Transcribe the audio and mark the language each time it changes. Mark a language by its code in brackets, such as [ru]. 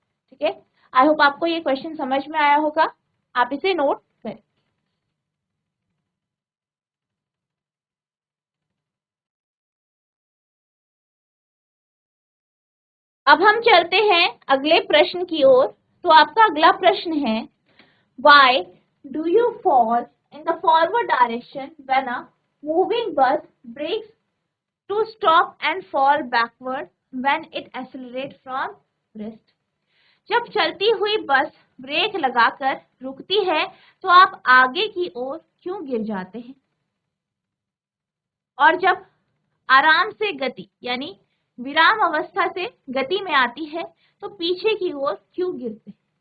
[hi] ठीक है, [en] I hope [hi] आपको ये क्वेश्चन समझ में आया होगा, आप इसे नोट करें। अब हम चलते हैं अगले प्रश्न की ओर। तो आपका अगला प्रश्न है, [en] why do you fall in the forward direction when a moving bus brakes to stop and fall backward when it accelerates from rest? [hi] जब चलती हुई बस ब्रेक लगाकर रुकती है तो आप आगे की ओर क्यों गिर जाते हैं, और जब आराम से गति यानी विराम अवस्था से गति में आती है तो पीछे की ओर क्यों गिरते हैं?